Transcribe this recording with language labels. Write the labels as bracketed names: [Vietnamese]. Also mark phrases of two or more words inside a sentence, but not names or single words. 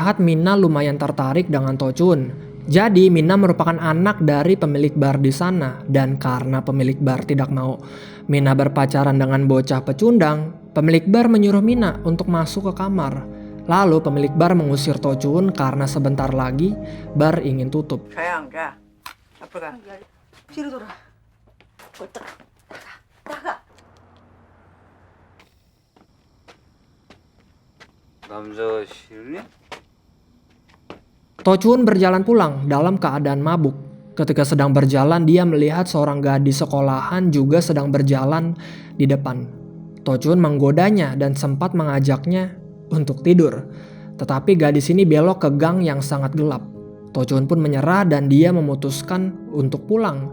[Indonesian] Terlihat Mina lumayan tertarik dengan To Chun. Jadi Mina merupakan anak dari pemilik bar di sana, dan karena pemilik bar tidak mau Mina berpacaran dengan bocah pecundang, pemilik bar menyuruh Mina untuk masuk ke kamar. Lalu pemilik bar mengusir To Chun karena sebentar lagi bar ingin tutup. [Korean] 가야 안 가? 앞으로 가. 뒤로 돌아. 나가. 남자가 싫니? [Indonesian] To Chun berjalan pulang dalam keadaan mabuk. Ketika sedang berjalan, dia melihat seorang gadis sekolahan juga sedang berjalan di depan. To Chun menggodanya dan sempat mengajaknya untuk tidur. Tetapi gadis ini belok ke gang yang sangat gelap. To Chun pun menyerah dan dia memutuskan untuk pulang.